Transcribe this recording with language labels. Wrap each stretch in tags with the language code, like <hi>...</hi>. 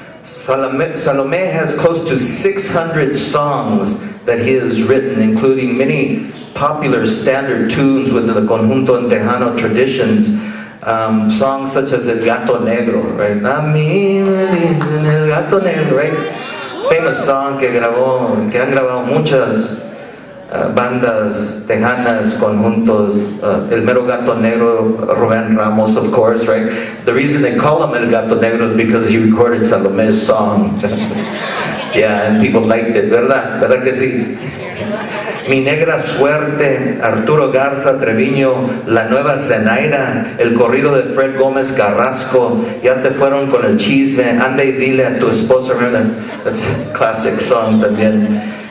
<en>Salome has close to 600 songs that he has written, including many popular standard tunes within the Conjunto and Tejano traditions. Songs such as El Gato Negro, right?</en> <es>A mí me dicen El Gato Negro, right?</es> <en>Famous song</en> <es>que han grabado muchas bandas tejanas, conjuntos. El mero Gato Negro, Rubén Ramos,</es> <en>of course, right? The reason they call him El Gato Negro is because he recorded Salome's song. Yeah, and people liked it,</en> <es>¿verdad? ¿Verdad que sí? Mi Negra Suerte, Arturo Garza Treviño, La Nueva Zenaira, el corrido de Fred Gómez Carrasco, Ya te fueron con el chisme, Anda y dile a tu esposa.</es> <en>Remember that? That's a classic song también.</en>